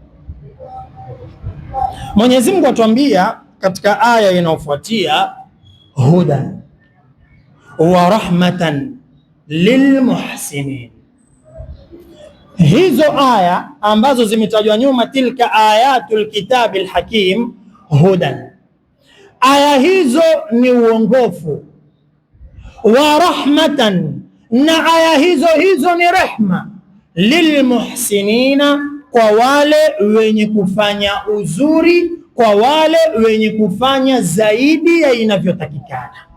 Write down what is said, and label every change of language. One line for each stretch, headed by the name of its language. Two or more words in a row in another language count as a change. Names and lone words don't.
Swahili: Mwenyezi Mungu atuambia katika aya inayofuatia,
Arabic: هدى ورحمة للمحسنين.
Swahili: Hizo aya ambazo zimetajwa nyuma,
Arabic: تلك آيات الكتاب الحكيم هدى,
Swahili: aya hizo ni uongofu,
Arabic: ورحمة,
Swahili: na aya hizo ni rehma, lilmuhsinina, kwa wale wenye kufanya uzuri, kwa wale wenye kufanya zaidi ya inavyotakikana.